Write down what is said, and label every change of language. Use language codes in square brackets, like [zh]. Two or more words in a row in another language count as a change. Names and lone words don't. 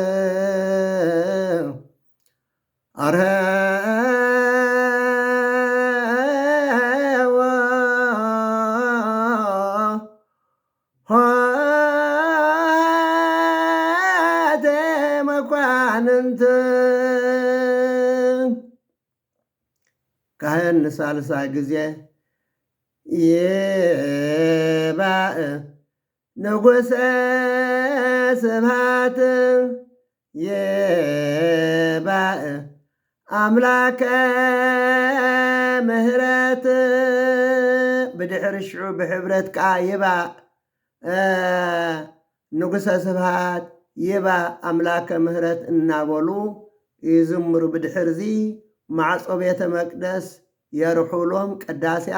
[gez] ኆኃተ መኳንንት [ti] ካህን ንሳልሳይ ጊዜ [gez] ይባእ ንጉሠ ስብሐት ይባእ አምላከ ምሕረት [ti] ብድሕሪ ሽዑ ብሕብረት ከዓ [gez] ይባእ ንጉሠ ስብሐት ይባእ ኣምላከ ምሕረት [ti] እናበሉ ይዝምሩ። ብድሕርዚ ማዕጾ ቤተ መቅደስ የርሑሎም ቅዳሴያ